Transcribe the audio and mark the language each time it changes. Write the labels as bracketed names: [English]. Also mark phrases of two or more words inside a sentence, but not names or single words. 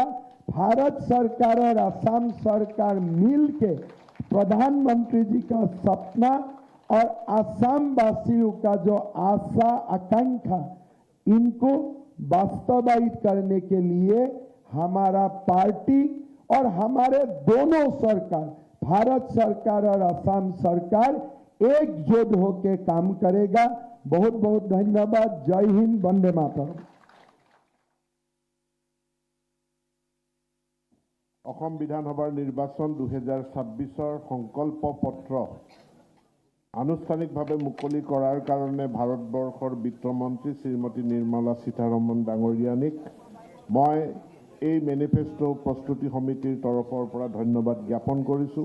[Hindi] भारत सरकार और असम सरकार मिलके प्रधानमंत्री जी का सपना और असम वासियों का जो आशा आकांक्षा, इनको वास्तवायित करने के लिए हमारा पार्टी और हमारे दोनों सरकार, भारत सरकार और असम सरकार एकजुट होकर काम करेगा। बहुत बहुत धन्यवाद। जय हिंद, वंदे मातरम। [Assamese] অসম বিধানসভাৰ নিৰ্বাচন 2026 সংকল্প পত্ৰ আনুষ্ঠানিকভাৱে মুকলি কৰাৰ কাৰণে ভাৰতবৰ্ষৰ বিত্তমন্ত্ৰী শ্ৰীমতী নিৰ্মলা সীতাৰমণ ডাঙৰীয়ানীক মই এই মেনিফেষ্টো প্ৰস্তুতি সমিতিৰ তৰফৰ পৰা ধন্যবাদ জ্ঞাপন কৰিছোঁ।